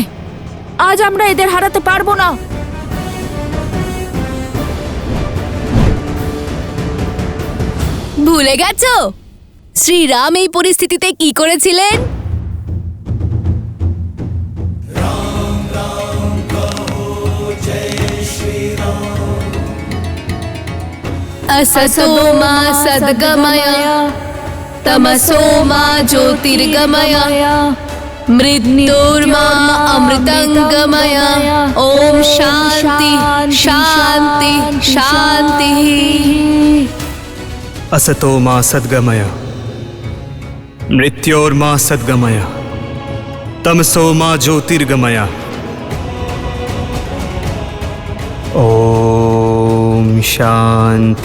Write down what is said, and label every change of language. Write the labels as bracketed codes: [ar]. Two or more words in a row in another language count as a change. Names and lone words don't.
[bn] আজ আমরা এদের হারাতে পারবো না। ভুলে গেছো শ্রীরাম এই পরিস্থিতিতে কি করেছিলেন? [sa] असतो मा सद्गमय तमसो मा ज्योतिर्गमय मृत्युर्मा अमृतंगमय। ओम शांति शांति शांति। असतो मा सद्गमय मृत्योर्मा सद्गमय तमसो मा ज्योतिर्गमय। ओम शांति।